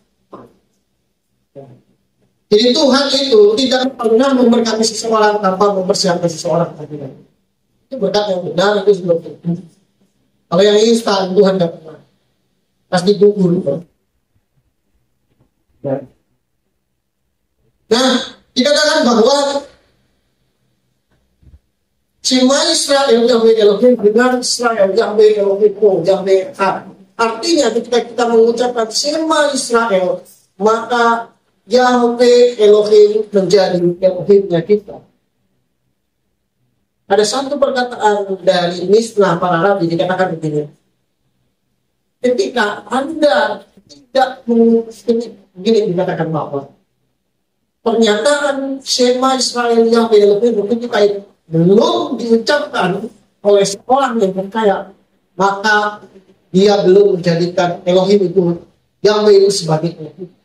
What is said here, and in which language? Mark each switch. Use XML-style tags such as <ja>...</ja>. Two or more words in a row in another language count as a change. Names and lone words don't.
<id>Jadi Tuhan itu tidak pernah memberkati seseorang tanpa mempersiapkan seseorang. Itu berkat yang benar, itu sudah tentu. Kalau yang instan, Tuhan tidak pernah. Pasti gugur. Nah, dikatakan bahwa</id> <he>שמע ישראל יהוה אלוהים</he> <id>dengan</id> <he>ישראל יהוה אלוהים יהוה אחד.</he> <id>Artinya ketika kita mengucapkan</id> <he>שמע ישראל,</he> <id>maka</id> <he>יהוה אלוהים</he> <id>menjadi Elohimnya kita. Ada satu perkataan dari Mishnah para Rabi dikatakan begini. Ketika Anda tidak begini dikatakan bahwa pernyataan</id> <he>שמע ישראל יהוה אלוהים</he> <id>itu belum diucapkan oleh seorang yang percaya, maka dia belum menjadikan Elohim itu Yahweh itu sebagai Elohim.</id>